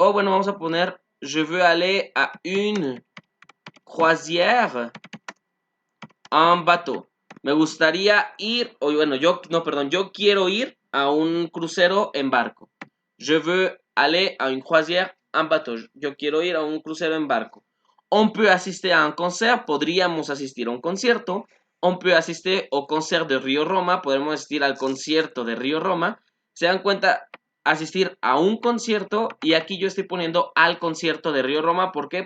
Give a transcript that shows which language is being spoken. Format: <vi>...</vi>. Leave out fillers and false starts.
<es>O bueno, vamos a poner,</es> <fr>je veux aller a une croisière en bateau.</fr> <es>Me gustaría ir, o bueno, no, perdón, yo quiero ir a un crucero en barco.</es> <fr>Je veux aller a une croisière en bateau.</fr> <es>Yo quiero ir a un crucero en barco.</es> <fr>On peut assister a un concert,</fr> <es>podríamos asistir a un concierto.</es> <fr>On peut assister au concert de Río Roma,</fr> <es>podemos asistir al concierto de Río Roma. Se dan cuenta, asistir a un concierto y aquí yo estoy poniendo al concierto de Río Roma. ¿Por qué?</es>